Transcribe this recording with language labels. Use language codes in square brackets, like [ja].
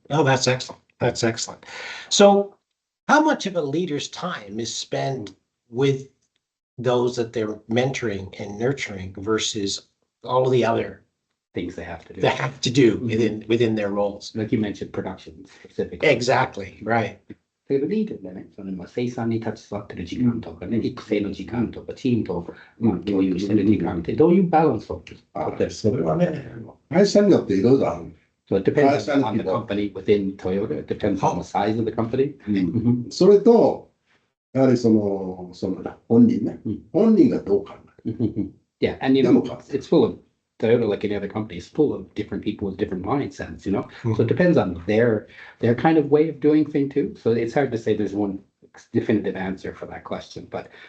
[en] Oh, that's excellent. So how much of a leader's time is spent with those that they're mentoring and nurturing versus all of the other things they have to do within their roles? Like you mentioned, production specifically. Exactly, right. [ja] だけどリーダーでね、生産に立ち座ってる時間とかね、育成の時間とか、チームと共有してる時間ってどういうバランスを取ってる？それはね、会社によっていろいろある。 [en] So it depends on the company within Toyota. It depends on the size of the company. [ja] それと、やはりその本人ね、本人がどう考える。 [en] Yeah, and it's full of Toyota, like any other company, is full of different people with different mindsets, So it depends on their kind of way of doing things too. So it's hard to say there's one definitive answer for that question, but